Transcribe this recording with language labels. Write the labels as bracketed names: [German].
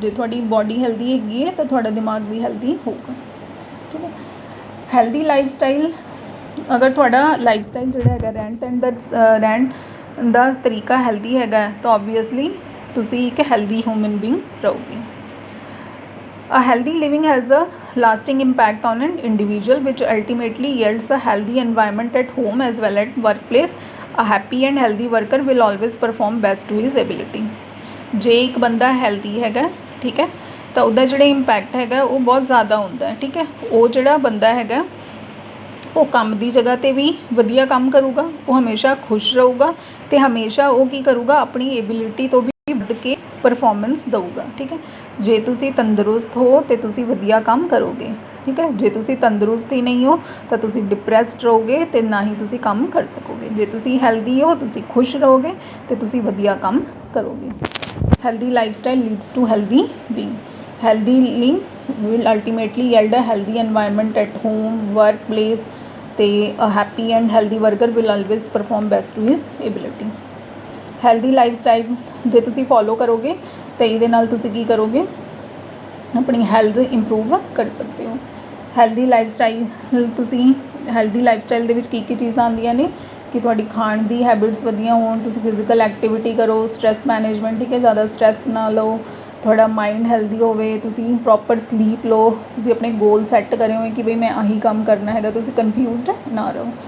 [Punjabi] ਜੇ ਤੁਹਾਡੀ body healthy ਹੈਗੀ ਹੈ ਤਾਂ ਤੁਹਾਡਾ ਦਿਮਾਗ ਵੀ ਹੈਲਦੀ ਹੋਊਗਾ, ਠੀਕ ਹੈ। ਹੈਲਦੀ ਲਾਈਫ ਸਟਾਈਲ, ਅਗਰ ਤੁਹਾਡਾ ਲਾਈਫ ਸਟਾਈਲ ਜਿਹੜਾ ਹੈਗਾ ਰਹਿਣ ਦਾ ਤਰੀਕਾ ਹੈਲਦੀ ਹੈਗਾ ਤਾਂ ਓਬਵੀਅਸਲੀ ਤੁਸੀਂ ਇੱਕ ਹੈਲਦੀ ਹਿਊਮਨ ਬੀਇੰਗ ਰਹੋਗੇ। [English] A healthy living has a lasting impact on an individual, which ultimately yields a healthy environment at home as well as workplace. A happy and healthy worker will always perform best to his ability. [Punjabi] ਜੇ ਇੱਕ ਬੰਦਾ healthy ਹੈਗਾ, ਠੀਕ ਹੈ, ਤਾਂ ਉਹਦਾ ਜਿਹੜਾ impact ਹੈਗਾ ਉਹ ਬਹੁਤ ਜ਼ਿਆਦਾ ਹੁੰਦਾ ਹੈ, ਠੀਕ ਹੈ। ਉਹ ਜਿਹੜਾ ਬੰਦਾ ਹੈਗਾ ਉਹ ਕੰਮ ਦੀ ਜਗ੍ਹਾ 'ਤੇ ਵੀ ਵਧੀਆ ਕੰਮ ਕਰੂਗਾ, ਉਹ ਹਮੇਸ਼ਾ ਖੁਸ਼ ਰਹੂਗਾ ਅਤੇ ਹਮੇਸ਼ਾ ਉਹ ਕੀ ਕਰੂਗਾ, ਆਪਣੀ ਐਬਿਲਿਟੀ ਤੋਂ ਵੀ ਵੱਧ ਕੇ ਪਰਫੋਰਮੈਂਸ ਦਊਗਾ, ਠੀਕ ਹੈ। ਜੇ ਤੁਸੀਂ ਤੰਦਰੁਸਤ ਹੋ ਅਤੇ ਤੁਸੀਂ ਵਧੀਆ ਕੰਮ ਕਰੋਗੇ, ਠੀਕ ਹੈ। ਜੇ ਤੁਸੀਂ ਤੰਦਰੁਸਤ ਹੀ ਨਹੀਂ ਹੋ ਤਾਂ ਤੁਸੀਂ ਡਿਪਰੈਸਡ ਰਹੋਗੇ ਅਤੇ ਨਾ ਹੀ ਤੁਸੀਂ ਕੰਮ ਕਰ ਸਕੋਗੇ। ਜੇ ਤੁਸੀਂ ਹੈਲਦੀ ਹੋ, ਤੁਸੀਂ ਖੁਸ਼ ਰਹੋਗੇ ਅਤੇ ਤੁਸੀਂ ਵਧੀਆ ਕੰਮ ਕਰੋਗੇ। [English] Healthy life style leads to healthy being. Healthy living will ultimately yield a healthy environment at home, workplace, ਤੇ a happy and healthy worker will always perform best to his ability. [Punjabi] Healthy life style ਜੇ ਤੁਸੀਂ follow ਕਰੋਗੇ ਤਾਂ ਇਹਦੇ ਨਾਲ ਤੁਸੀਂ ਕੀ ਕਰੋਗੇ, ਆਪਣੀ ਹੈਲਥ ਇੰਪਰੂਵ ਕਰ ਸਕਦੇ ਹੋ। ਹੈਲਦੀ ਲਾਈਫ ਸਟਾਈਲ ਤੁਸੀਂ ਹੈਲਦੀ ਲਾਈਫ ਸਟਾਈਲ ਦੇ ਵਿੱਚ ਕੀ ਚੀਜ਼ਾਂ ਆਉਂਦੀਆਂ ਨੇ ਕਿ ਤੁਹਾਡੀ ਖਾਣ ਦੀ ਹੈਬਿਟਸ ਵਧੀਆ ਹੋਣ, ਤੁਸੀਂ ਫਿਜ਼ੀਕਲ ਐਕਟੀਵਿਟੀ ਕਰੋ, ਸਟ੍ਰੈਸ ਮੈਨੇਜਮੈਂਟ, ਠੀਕ ਹੈ, ਜ਼ਿਆਦਾ ਸਟ੍ਰੈਸ ਨਾ ਲਓ, ਤੁਹਾਡਾ ਮਾਈਂਡ ਹੈਲਦੀ ਹੋਵੇ, ਤੁਸੀਂ ਪ੍ਰੋਪਰ ਸਲੀਪ ਲਓ, ਤੁਸੀਂ ਆਪਣੇ ਗੋਲ ਸੈੱਟ ਕਰੇ ਹੋਏ ਕਿ ਬਈ ਮੈਂ ਆਹੀ ਕੰਮ ਕਰਨਾ ਹੈਗਾ, ਤੁਸੀਂ ਕਨਫਿਊਜ਼ਡ ਨਾ ਰਹੋ।